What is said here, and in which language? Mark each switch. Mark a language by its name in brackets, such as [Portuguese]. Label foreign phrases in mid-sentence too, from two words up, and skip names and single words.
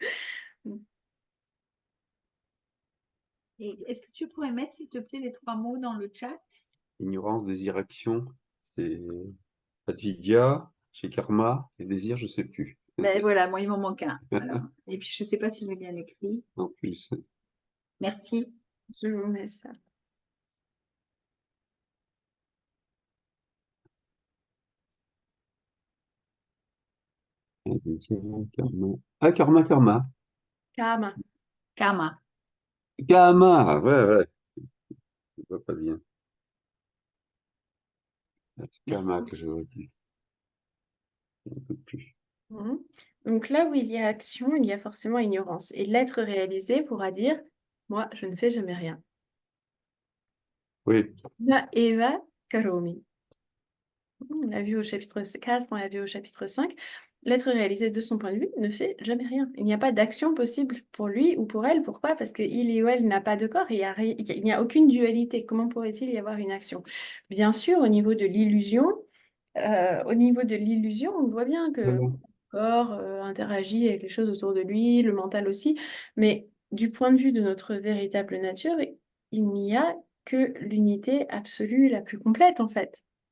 [French] Et est-ce que tu pourrais mettre, s'il te plaît, les 3 mots dans le chat? Ignorance, désir, action, c'est avidya, chez karma, et désir, je sais plus. Ben voilà, moi, il m'en manque un. Alors. Et puis, je ne sais pas si je l'ai bien écrit. En plus. Merci. Je vous mets ça. Karma. Ah, karma, karma. Karma. Karma. Karma, ouais. Je vois pas bien. C'est karma que je vois plus. Un peu plus. Donc là où il y a action, il y a forcément ignorance. Et l'être réalisé pourra dire, moi, je ne fais jamais rien. Oui. [Sanskrit] Na eva karomi. [French] On l'a vu au chapitre 4, on l'a vu au chapitre 5. L'être réalisé de son point de vue ne fait jamais rien. Il n'y a pas d'action possible pour lui ou pour elle. Pourquoi? Parce qu'il ou elle n'a pas de corps, il n'y a aucune dualité. Comment pourrait-il y avoir une action? Bien sûr, au niveau de l'illusion, on voit bien que le corps interagit avec les choses autour de lui, le mental aussi, mais du point de vue de notre véritable nature, il n'y a que l'unité absolue la plus complète en fait.